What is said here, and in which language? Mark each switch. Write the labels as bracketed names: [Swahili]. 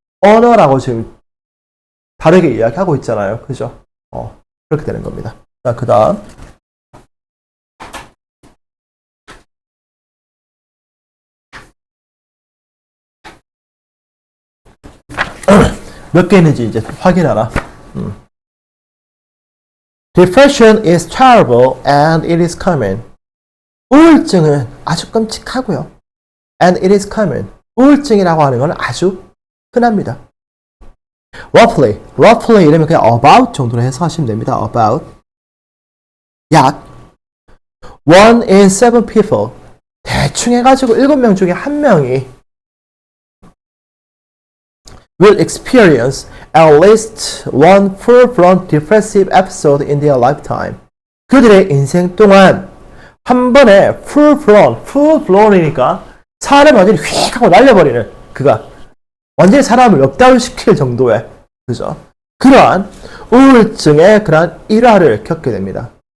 [Korean] 언어라고 지금 다르게 이야기하고 있잖아요. 그죠? 그렇게 되는 겁니다. 자, 그 다음. 몇 개 있는지 이제 확인하라. [English] Depression is terrible and it is common. [Korean] 우울증은 아주 끔찍하고요. [English] And it is common. [Korean] 우울증이라고 하는 건 아주 흔합니다. roughly 이러면 그냥 about 정도로 해석하시면 됩니다. [English] about. 약 1 in 7 people. [Korean] 대충 해가지고 7명 중에 1명이 [English] will experience at least one full-blown depressive episode in their lifetime. [Korean] 그들의 인생 동안 한 번에 full-blown이니까 사람을 완전히 휙 하고 날려버리는 그가 완전히 사람을 역다운시킬 정도의 그죠? 그러한 우울증의 그러한 일화를 겪게 됩니다.